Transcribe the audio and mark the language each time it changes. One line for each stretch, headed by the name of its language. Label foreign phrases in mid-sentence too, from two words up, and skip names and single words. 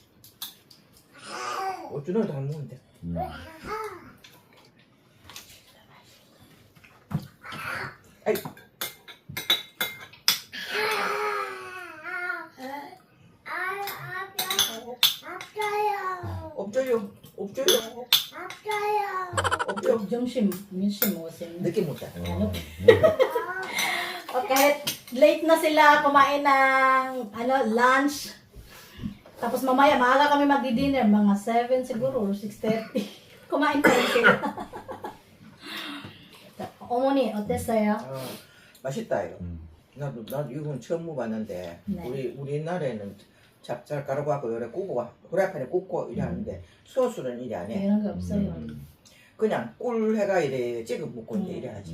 Korean: 어쩌나 다 먹는데. 아이. 없어요. 없어요. 없죠.
Filipino: 정신 minsan mo kasi.
Korean: 늦게 먹자.
Filipino: O kahit late na sila kumain ng lunch. Tapos mamaya maaga kami magdi-dinner, mga 7 siguro or 6:30. Kumain pa rin sila.
Korean: 어머니 어땠어요? 맛있다 이거. 나도 이건 처음 먹어봤는데 네. 우리나라에는 찹쌀 가루 갖고 요래 굽고 후라이팬에 굽고 이래 하는데 소스는 이래 안 해. 이런 거 없어요. 그냥 꿀 해가 이래 찍어 먹고 이제 이래 하지.